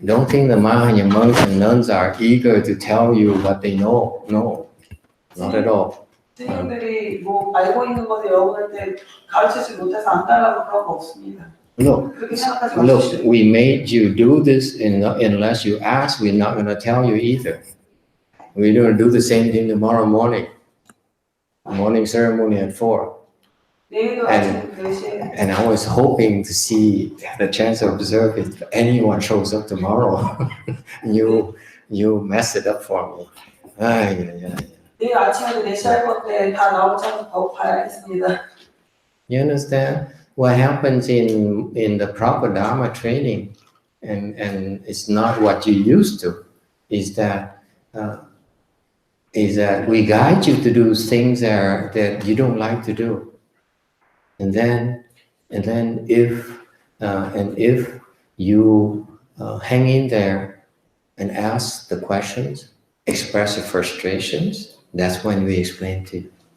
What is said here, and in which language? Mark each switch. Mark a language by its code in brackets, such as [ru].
[en] Don't think the Mahayana monks and nuns are eager to tell you what they know. No, not at all. [ko] 스님들이 뭐 알고 있는 것을 여러분한테 가르치지 못해서 안 달라고 그런 거 없습니다. [en] Look, [ko] 그렇게 생각하지 마십시오. [en] we made you do this, and unless you ask, we're not going to tell you either. We're going to do the same thing tomorrow morning. Morning ceremony at 4. [ko] 내일도 아침 4시에. [en] And I was hoping to see the chance to observe if anyone shows up tomorrow. you mess it up for me. [ko] 내일 아침에도 4시 할 건데 다 나오지 않고 봐야겠습니다. [en] You understand what happens in the proper Dharma training, and it's not what you used to. Is that we guide you to do things that you don't like to do, and then if you hang in there and ask the questions, express your frustrations, that's when we explain to you.